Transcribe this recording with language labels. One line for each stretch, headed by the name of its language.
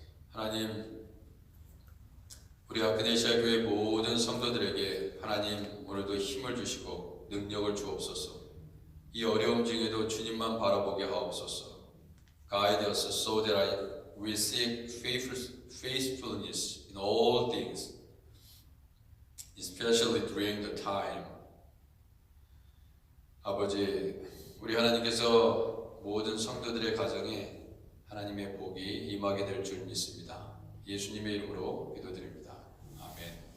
Korean: 하나님, 우리 아크네시아 교회 모든 성도들에게 하나님 오늘도 힘을 주시고 능력을 주옵소서. 이 어려움 중에도 주님만 바라보게 하옵소서.
English: Guide us so that we seek faithfulness in all things, especially during the time.
Korean: 아버지, 우리 하나님께서 모든 성도들의 가정에 하나님의 복이 임하게 될 줄 믿습니다. 예수님의 이름으로 기도드립니다. 아멘.